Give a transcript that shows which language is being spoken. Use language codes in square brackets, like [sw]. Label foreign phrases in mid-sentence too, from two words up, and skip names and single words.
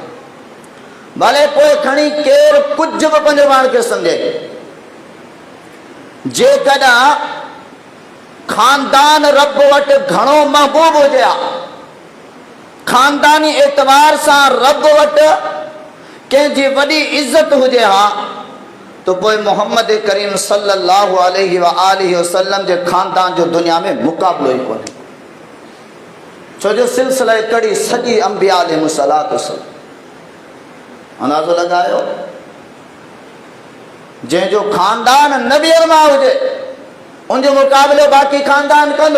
[sd] भले पोइ खणी केरु कुझु बि पंहिंजो पाण खे सम्झे, जेकॾहिं खानदान रब वटि घणो महबूब हुजे हा, खानदानी एतबार सां रब वटि कंहिंजी वॾी इज़त हुजे हा, तो पोइ मोहम्मद करीम [ar] صلى الله عليه وآله وسلم [sd] जे खानदान जो दुनिया में मुक़ाबिलो ई कोन्हे। छो जो सिलसिला कड़ी सॼी अंबिया [ar] عليهم الصلاة والسلام. [sd] अंदाज़ो लॻायो, जंहिंजो खानदान नबियनि मां हुजे, उनजो मुक़ाबिलो बाक़ी खानदान कंदो।